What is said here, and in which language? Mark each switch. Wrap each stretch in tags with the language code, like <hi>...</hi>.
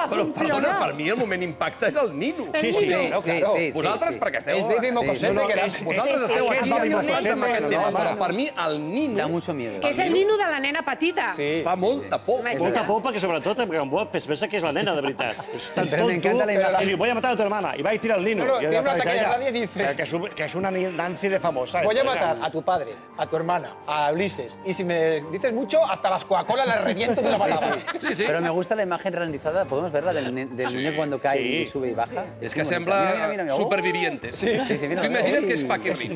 <ca>Però, perdona, per mi el moment impacte és el Nino. Sí. Vosaltres, perquè esteu... És Baby Mocosete, que era... Vosaltres esteu aquí impactats amb aquest tema, però per mi el Nino...</ca> <es>Da mucho miedo.</es> <ca>Que és el Nino de la nena petita. Fa molta por. Molta por, perquè sobretot en Gamboa pensa que és la nena, de veritat. És tan tonto.</ca> <es>Y diu, voy a matar a tu hermana. Y va a tirar el Nino. Tiene un ataque de rabia y dice... Que es una Nancy de famosa. Voy a matar a tu padre, a tu hermana, a Ulises. Y si me dices mucho, hasta las Coca-Cola las reviento de una patada. Sí. Pero me gusta la imagen ralentizada. ¿Podemos verla del niño cuando cae y sube y baja?</es> <ca>És que sembla Supervivientes. Sí. Tu imagina't que és Paquirrín.</ca>